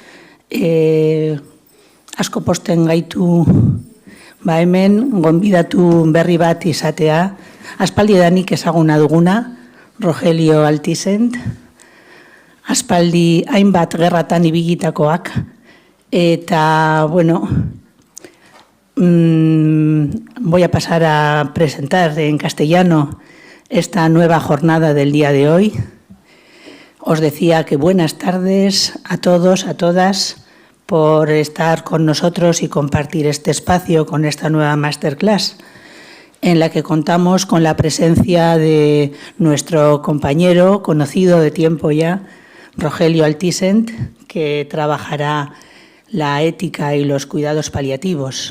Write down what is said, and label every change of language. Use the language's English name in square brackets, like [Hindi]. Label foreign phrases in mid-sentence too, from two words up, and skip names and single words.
[Basque] Asko posten gaitu hemen gonbidatu berri bat izatea. Aspaldidanik ezaguna duguna, Rogelio Altisent. Aspaldi hainbat gerratan ibilitakoak. Eta, bueno, [Spanish] voy a pasar a presentar en castellano esta nueva jornada del día de hoy. Os decía que buenas tardes a todos, a todas, por estar con nosotros y compartir este espacio con esta nueva masterclass, en la que contamos con la presencia de nuestro compañero, conocido de tiempo ya, Rogelio Altisent, que trabajará la ética y los cuidados paliativos.